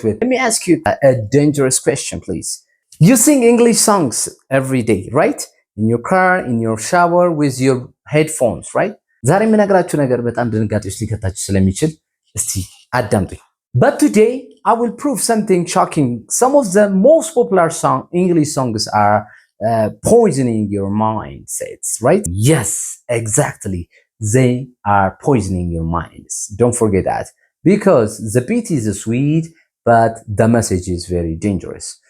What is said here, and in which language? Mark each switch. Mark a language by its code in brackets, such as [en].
[en] Let me ask you a dangerous question, please. You sing English songs every day, right? In your car, in your shower, with your headphones, right? [am] ዛሬ የምነግራችሁ ነገር በጣም ድንጋጤዎች ሊከታችሁ ስለሚችል እስቲ አዳምጡኝ። [en] But today I will prove something shocking. Some of the most popular English songs are poisoning your mindsets, right? Yes, exactly. They are poisoning your minds. Don't forget that. Because the beat is sweet, but the message is very dangerous.